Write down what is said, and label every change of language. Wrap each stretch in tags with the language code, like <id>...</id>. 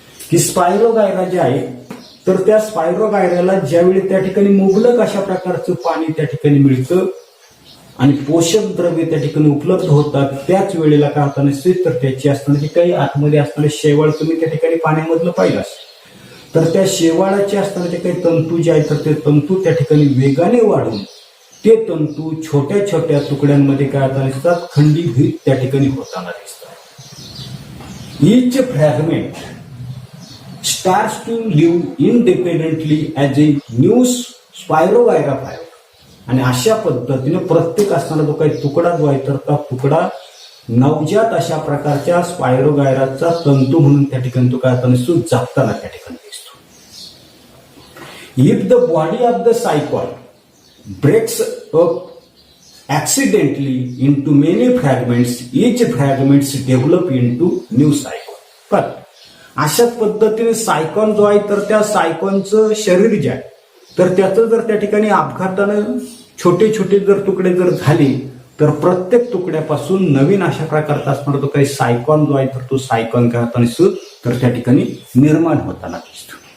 <mr>की स्पायरोगायरा जे आहे तर त्या स्पायरोगायराला ज्यावेळी त्या ठिकाणी मुबलक अशा प्रकारचं पाणी त्या ठिकाणी मिळतं आणि पोषक द्रव्य त्या ठिकाणी उपलब्ध होतात, त्याच वेळेला काय होतं नसते तर त्याची असणारी काही आतमध्ये असणारे शेवाळ तुम्ही त्या ठिकाणी पाण्यामधलं पाहिलं असेल, तर त्या शेवाळाचे असणारे काही तंतू जे आहेत तर ते तंतू त्या ठिकाणी वेगाने वाढून ते तंतू छोट्या छोट्या तुकड्यांमध्ये काय होता दिसतात, खंडीभूत त्या ठिकाणी होताना दिसतात.</mr> <en>Each fragment starts to live independently as a new spirogyra fiber.</en> <mr>आणि अशा पद्धतीने प्रत्येक असणारा जो काही तुकडा जो आहे तर त्या तुकडा नवजात अशा प्रकारच्या स्पायरोगायराचा तंतू म्हणून त्या ठिकाणी तो काय असतो जगताना त्या ठिकाणी दिसतो.</mr> <en>If the body of the sycon breaks up accidentally into many fragments, each fragments develop into new cycle.</en> <mr>पण अशाच पद्धतीने सायकॉन जो आहे तर त्या सायकॉनचं शरीर जे आहे तर त्याचं जर त्या ठिकाणी अपघातानं छोटे छोटे जर तुकडे जर झाले तर प्रत्येक तुकड्यापासून नवीन अशा प्रकारचा असणारा तो काही सायकॉन जो आहे तर तो सायकॉन काय होताना दिसतो तर त्या ठिकाणी निर्माण होताना दिसतो.</mr>